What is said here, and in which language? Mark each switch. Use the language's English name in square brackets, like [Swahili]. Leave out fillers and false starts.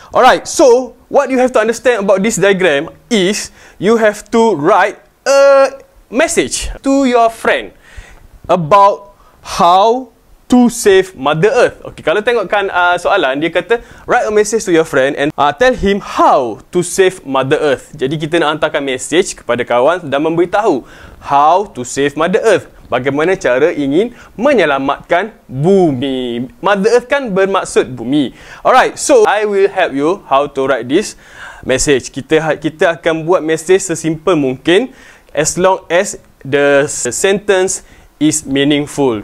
[English] Alright, so what you have to understand about this diagram is you have to write a message to your friend about how to save Mother Earth. Okay, [Malay] kalau tengokkan soalan, dia kata [English] write a message to your friend and tell him how to save Mother Earth. [Malay] Jadi kita nak hantarkan message kepada kawan dan memberitahu [English] how to save Mother Earth. [Malay] Bagaimana cara ingin menyelamatkan bumi. Mother Earth kan bermaksud bumi. [English] Alright, so I will help you how to write this message. [Malay] Kita akan buat message sesimpel mungkin [English] as long as the sentence is meaningful.